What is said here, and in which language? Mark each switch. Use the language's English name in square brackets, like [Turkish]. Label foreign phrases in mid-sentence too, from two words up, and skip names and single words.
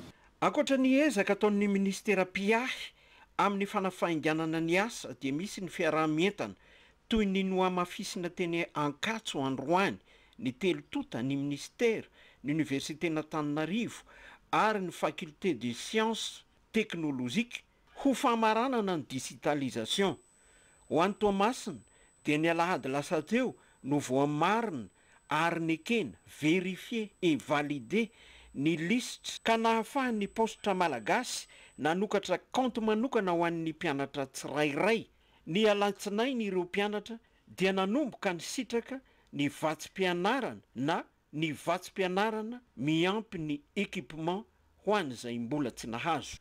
[Malagasy] Ankoatra ny ezaka ataon'ny ministera piahy amin'ny fanafainganana ny asa dia misy ny fiarahamientana toy ny noamafisina teny Ankatso Androany, ny telotota ny ministera, ny université n'Antananarivo ary ny [French] faculté des sciences technologiques [Malagasy] ho famaranana ny digitalisation. Ho an'ny Toamasina dia ny alahady lasa teo no voamarina ary ny ekena [French] vérifier et valider [Malagasy] ny listre ka nahafahan'ny postra malagasy nanokatra compte manokana ho an'ny mpianatra tsirairay. Ny alatsinainy ireo mpianatra dia nanomboka ny sitraka ny vatsim-pianarana na ny vatsim-pianarana miampy ny équipement ho an'izay mbola tsy nahazo.